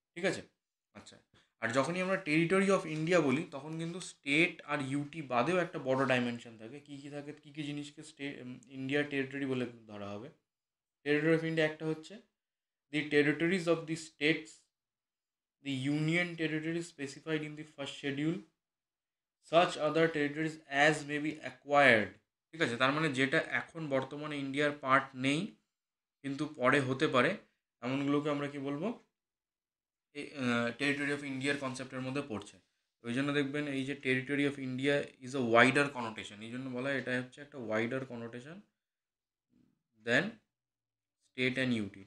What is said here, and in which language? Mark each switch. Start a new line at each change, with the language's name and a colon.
Bangla: ঠিক আছে, আচ্ছা। আর যখনই আমরা টেরিটরি অফ ইন্ডিয়া বলি তখন কিন্তু স্টেট আর ইউটি বাদেও একটা বড় ডাইমেনশন থাকে। কী কী থাকে, কী কী জিনিসকে ইন্ডিয়ার টেরিটরি বলে ধরা হবে?
English: territory of India
Bangla: একটা হচ্ছে
English: The territories of the states the union territories specified in the first schedule, such other territories as may be acquired.
Bangla: ঠিক আছে, তার মানে যেটা এখন বর্তমানে ইন্ডিয়ার পার্ট নেই কিন্তু পরে হতে পারে, এমনগুলোকে আমরা কি বলবো, টেরিটরি অফ ইন্ডিয়ার কনসেপ্টের মধ্যে পড়ছে। ওই জন্য দেখবেন এই যে
English: territory of India is a wider connotation,
Bangla: এই জন্য বলা হয় এটা হচ্ছে একটা
English: Wider connotation than state and UT.